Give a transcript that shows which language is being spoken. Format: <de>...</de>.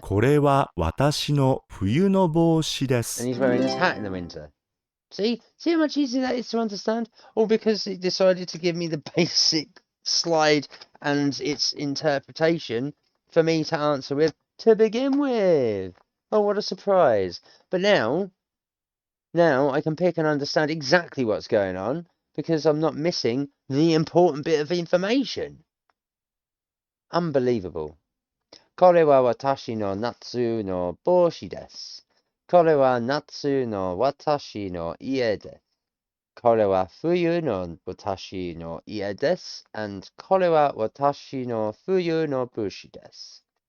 <ja>これは私の冬の帽子で</ja> <en>And</en> <ja>す。</ja> <en>he's wearing his hat in the winter. See how much easier that is to understand? All because he decided to give me the basic slide and its interpretation for me to answer with to begin with. Oh, what a surprise. But now I can pick and understand exactly what's going on because I'm not missing the important bit of information. Unbelievable.</en> <ja>これは私の夏の帽子です。これは夏の私の家です。これは冬の私の家です。 And これは私の冬の帽子です。</ja>